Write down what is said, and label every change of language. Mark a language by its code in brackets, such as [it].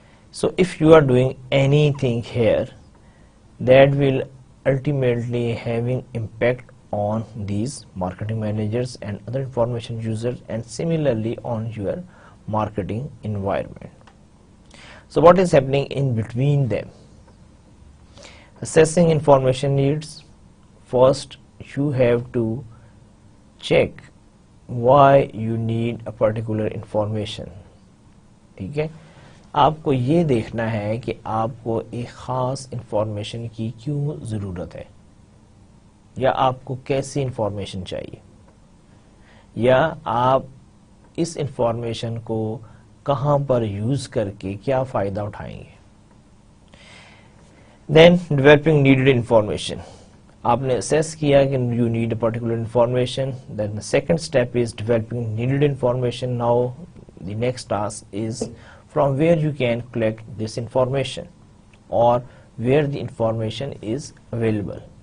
[en] So if you are doing anything here, that will ultimately having impact on these marketing managers and other information users, and similarly on your marketing environment. So what is happening in between them? Assessing information needs. First you have to check why you need a particular information. [hi] ठीक है, आपको ये देखना है कि आपको एक खास इंफॉर्मेशन की क्यों ज़रूरत है, या आपको कैसी इंफॉर्मेशन चाहिए, या आप इस इंफॉर्मेशन को कहाँ पर यूज़ करके क्या फ़ायदा उठाएंगे. [en] Then developing needed information. [hi] आपने assess किया कि [en] you need a particular information. Then the second step is developing needed information. Now the next task is from where you can collect this information or where the information is available.